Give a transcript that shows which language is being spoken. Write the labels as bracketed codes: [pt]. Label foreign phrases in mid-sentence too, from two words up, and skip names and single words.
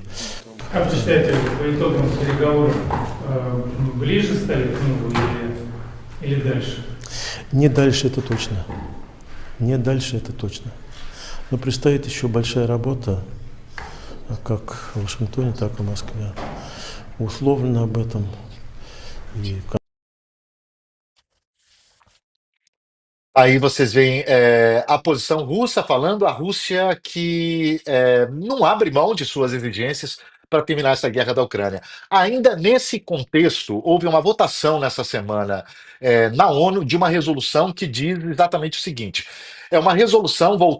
[ru] Как вы считаете, по итогам переговоров ближе стали к миру или дальше? Не дальше, это точно. Не дальше, это точно. Но предстоит еще большая работа, как в Вашингтоне, так и в Москве. Условно об этом. [pt] E Aí vocês veem a posição russa falando, a Rússia que não abre mão de suas exigências para terminar essa guerra da Ucrânia. Ainda nesse contexto, houve uma votação nessa semana na ONU de uma resolução que diz exatamente o seguinte: é uma resolução